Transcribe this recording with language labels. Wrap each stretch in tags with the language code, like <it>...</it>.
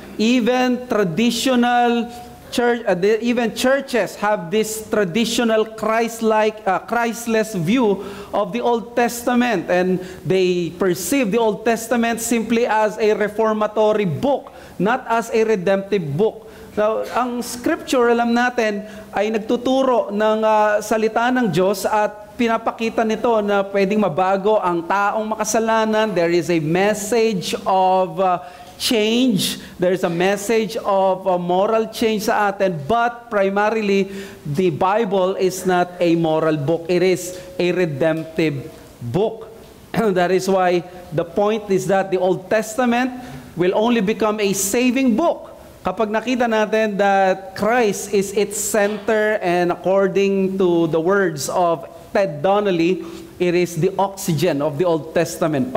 <en>Even traditional even churches have this traditional Christless view of the Old Testament, and they perceive the Old Testament simply as a reformatory book, not as a redemptive book.</en> <tl>So, ang Scripture, alam natin, ay nagtuturo ng salita ng Diyos at pinapakita nito na pwedeng mabago ang taong makasalanan.</tl> <en>There is a message of change. There is a message of moral change</en> <tl>sa atin.</tl> <en>But primarily, the Bible is not a moral book. It is a redemptive book. That is why the point is that the Old Testament will only become a saving book</en> <tl>kapag nakita natin</tl> <en>that Christ is its center, and according to the words of Ted Donnelly, it is the oxygen of the Old Testament.</en>